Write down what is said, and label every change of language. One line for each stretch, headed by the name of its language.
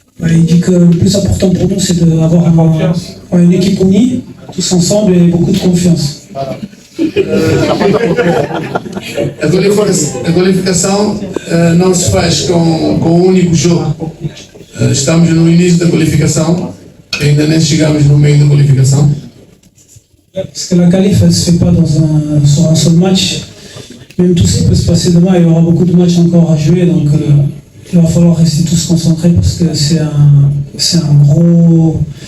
French: Il dit que le plus important pour nous, c'est d'avoir une équipe unie, tous ensemble et beaucoup de confiance.
Portuguese: A qualificação não se faz com um único jogo. Estamos no início da qualificação, ainda nem chegamos no meio da qualificação.
French: Parce que la qualif, elle ne se fait pas sur un seul match. Même tout ce qui peut se passer demain, il y aura beaucoup de matchs encore à jouer. Donc il va falloir rester tous concentrés parce que c'est un gros...